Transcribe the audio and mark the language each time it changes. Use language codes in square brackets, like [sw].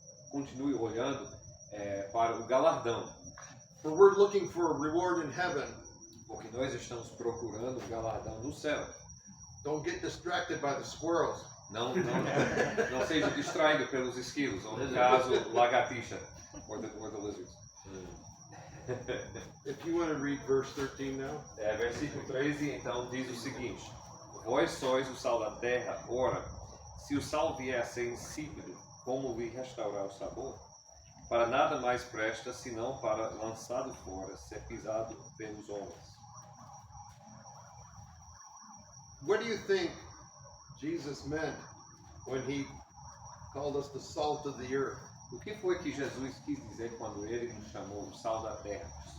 [pt] Continue olhando para o galardão. [en] For we're looking for a reward in heaven. [pt] Porque nós estamos procurando o galardão no céu. [en] Don't get distracted by the squirrels. [pt] Não seja distraído pelos esquilos, ou no caso, lagartixa, [en] or the lizards. If you want to read verse 13 now. [pt] Versículo 13, então, diz o seguinte: Vós sois o sal da terra, ora, se o sal vier a ser insípido, como lhe restaurar o sabor? Para nada mais presta, senão para, lançado fora, ser pisado pelos homens. [en] What do you think Jesus meant when he called us the salt of the earth? [pt] O que foi que Jesus quis dizer quando ele nos chamou o sal da terra?